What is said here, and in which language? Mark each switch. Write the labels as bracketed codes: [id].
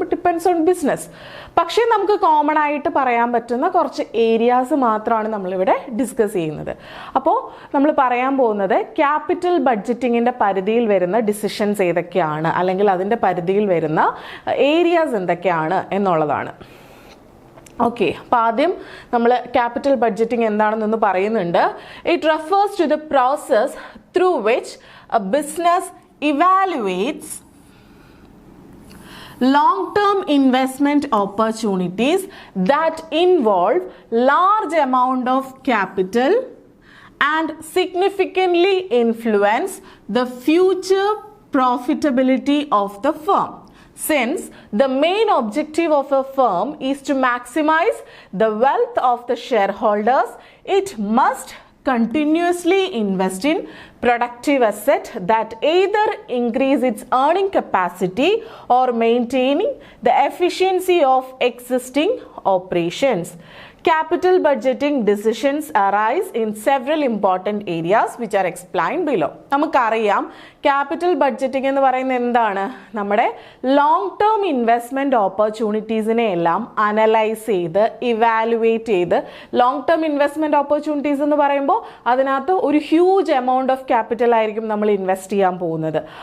[en] But depends on business. [ml] പക്ഷേ നമുക്ക് common ആയിട്ട് പറയാൻ പറ്റുന്ന കുറച്ച് ഏരിയാസ് മാത്രമാണ് നമ്മളിവിടെ ഡിസ്കസ് ചെയ്യുന്നത്. അപ്പോൾ നമ്മൾ പറയാൻ പോകുന്നത് ക്യാപിറ്റൽ ബഡ്ജറ്റിങ്ങിൻ്റെ പരിധിയിൽ വരുന്ന ഡിസിഷൻസ് ഏതൊക്കെയാണ്, അല്ലെങ്കിൽ അതിൻ്റെ പരിധിയിൽ വരുന്ന ഏരിയാസ് എന്തൊക്കെയാണ് എന്നുള്ളതാണ്. ഓക്കെ, അപ്പോൾ ആദ്യം നമ്മൾ ക്യാപിറ്റൽ ബഡ്ജറ്റിംഗ് എന്താണെന്നൊന്ന് പറയുന്നുണ്ട്. [en] It refers to the process through which a business evaluates long-term investment opportunities that involve large amount of capital and significantly influence the future profitability of the firm. Since the main objective of a firm is to maximize the wealth of the shareholders, it must continuously invest in productive asset that either increase its earning capacity or maintaining the efficiency of existing operations. Capital budgeting decisions arise in several important areas which are explained below. [ml] നമുക്കറിയാം, capital budgeting എന്ന് പറയുന്നത് എന്താണ്? നമ്മുടെ long term investment ഓപ്പർച്യൂണിറ്റീസിനെ എല്ലാം analyse ചെയ്ത് evaluate ചെയ്ത്, long term investment opportunities എന്ന് പറയുമ്പോൾ അതിനകത്ത് ഒരു ഹ്യൂജ് എമൗണ്ട് ഓഫ് ക്യാപിറ്റൽ ആയിരിക്കും നമ്മൾ ഇൻവെസ്റ്റ് ചെയ്യാൻ പോകുന്നത്.